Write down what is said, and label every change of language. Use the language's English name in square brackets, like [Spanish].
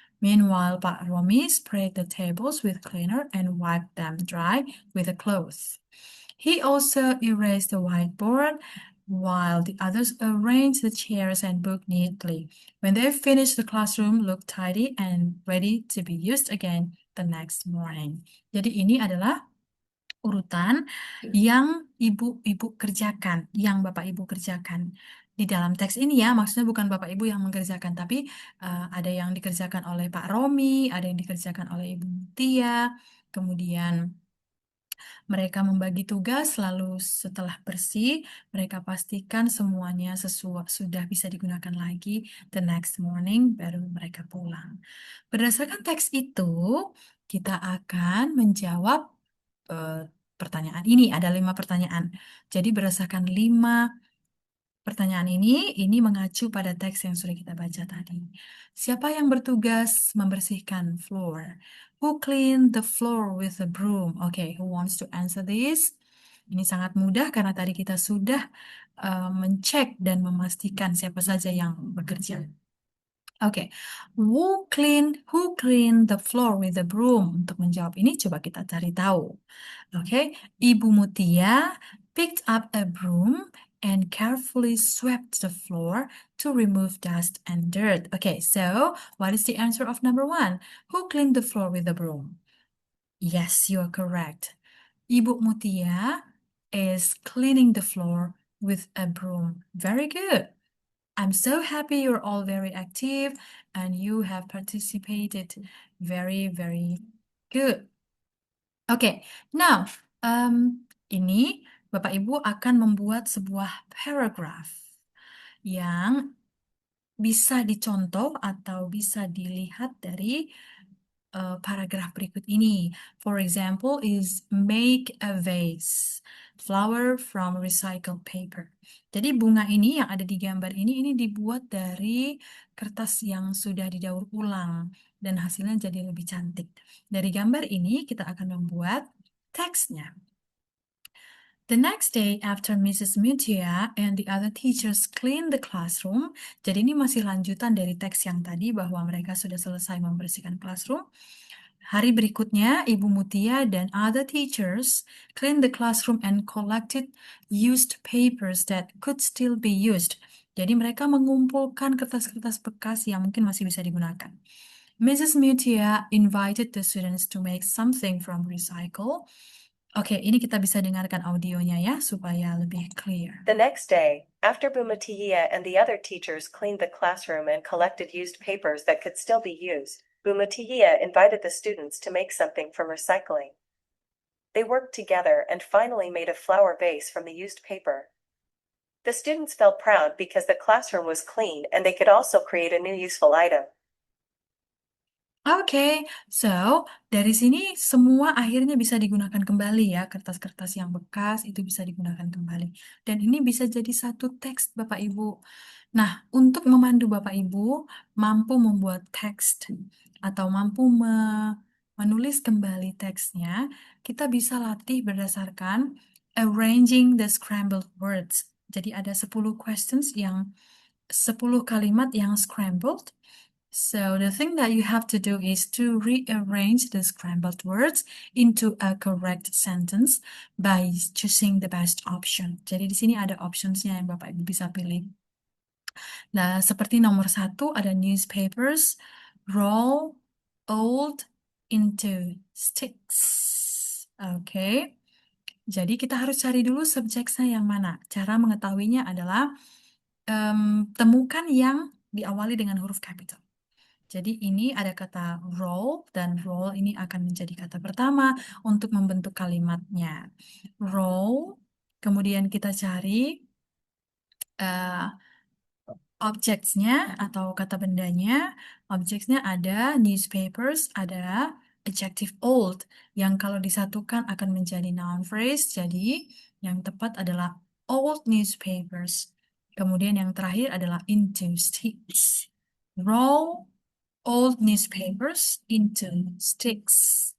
[English] Meanwhile, Pak Romi sprayed the tables with cleaner and wiped them dry with a cloth. He also erased the whiteboard while the others arranged the chairs and book neatly. When they finished, the classroom looked tidy and ready to be used again the next morning. [Indonesian] Jadi ini adalah urutan yang ibu-ibu kerjakan, yang bapak ibu kerjakan. Di dalam teks ini ya, maksudnya bukan bapak ibu yang mengerjakan, tapi ada yang dikerjakan oleh Pak Romi, ada yang dikerjakan oleh Ibu Tia, kemudian mereka membagi tugas, lalu setelah bersih, mereka pastikan semuanya sudah bisa digunakan lagi [English] the next morning, [Indonesian] baru mereka pulang. Berdasarkan teks itu, kita akan menjawab pertanyaan ini. Ada 5 pertanyaan. Jadi berdasarkan 5 pertanyaan ini mengacu pada teks yang sudah kita baca tadi. Siapa yang bertugas membersihkan floor? [English] Who cleaned the floor with a broom? Okay, who wants to answer this? [Indonesian] Ini sangat mudah karena tadi kita sudah mencek dan memastikan siapa saja yang bekerja. [English] Oke, who cleaned the floor with a broom? [Indonesian] Untuk menjawab ini coba kita cari tahu. [English] Oke, Ibu Mutia picked up a broom and carefully swept the floor to remove dust and dirt. Okay, so what is the answer of number 1? Who cleaned the floor with a broom? Yes, you are correct. Ibu Mutia is cleaning the floor with a broom. Very good. I'm so happy you're all very active and you have participated very, very good. [Indonesian] Okay, now ini Bapak Ibu akan membuat sebuah paragraph yang bisa dicontoh atau bisa dilihat dari paragraf berikut ini. [English] For example, is make a vase, flower from recycled paper. [Indonesian] Jadi bunga ini yang ada di gambar ini dibuat dari kertas yang sudah didaur ulang dan hasilnya jadi lebih cantik. Dari gambar ini kita akan membuat teksnya. [English] The next day, after Mrs. Mutia and the other teachers cleaned the classroom, [Indonesian] jadi ini masih lanjutan dari teks yang tadi bahwa mereka sudah selesai membersihkan classroom. Hari berikutnya, [English] Ibu Mutia dan other teachers cleaned the classroom and collected used papers that could still be used. [Indonesian] Jadi mereka mengumpulkan kertas-kertas bekas yang mungkin masih bisa digunakan. Mrs. [English] Mutia invited the students to make something from recycle. [Indonesian] Oke, ini kita bisa dengarkan audionya ya, supaya lebih clear. [English] The next day, after Bu Mutia and the other teachers cleaned the classroom and collected used papers that could still be used, Bu Mutia invited the students to make something from recycling. They worked together and finally made a flower vase from the used paper. The students felt proud because the classroom was clean and they could also create a new useful item. [Indonesian] Oke, so dari sini semua akhirnya bisa digunakan kembali ya, kertas-kertas yang bekas itu bisa digunakan kembali. Dan ini bisa jadi satu teks Bapak Ibu. Nah, untuk memandu Bapak Ibu mampu membuat teks atau mampu menulis kembali teksnya, kita bisa latih berdasarkan [English] arranging the scrambled words. [Indonesian] Jadi ada 10 questions yang 10 kalimat yang scrambled. [English] So the thing that you have to do is to rearrange the scrambled words into a correct sentence by choosing the best option. [Indonesian] Jadi di sini ada optionsnya yang Bapak Ibu bisa pilih. Nah, seperti nomor 1 ada [English] newspapers, roll old into sticks. [Indonesian] Oke. Jadi kita harus cari dulu subjeknya yang mana. Cara mengetahuinya adalah temukan yang diawali dengan huruf capital. Jadi ini ada kata roll, dan roll ini akan menjadi kata pertama untuk membentuk kalimatnya. Roll, kemudian kita cari objects-nya atau kata bendanya. Objects-nya ada newspapers, ada adjective old, yang kalau disatukan akan menjadi noun phrase. Jadi yang tepat adalah old newspapers. Kemudian yang terakhir adalah into sticks. Roll [English] old newspapers into sticks.